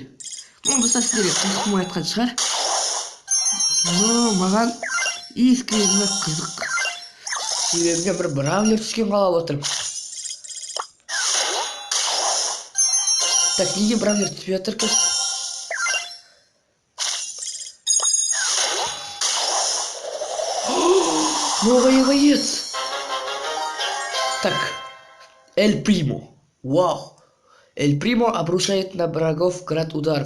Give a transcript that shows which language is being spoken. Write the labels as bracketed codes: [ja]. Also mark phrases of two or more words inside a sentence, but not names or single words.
[kk] Достар, сіздерге қызық айтқан шығар. Но маған искренне қызық. Себебі бір бравлер түскен қалап отырмын. Так, неге бравлер түспей жатыр екен? [ru] Новый боец. Так, Эль Примо. Вау. Эль Примо обрушает на врагов град ударов.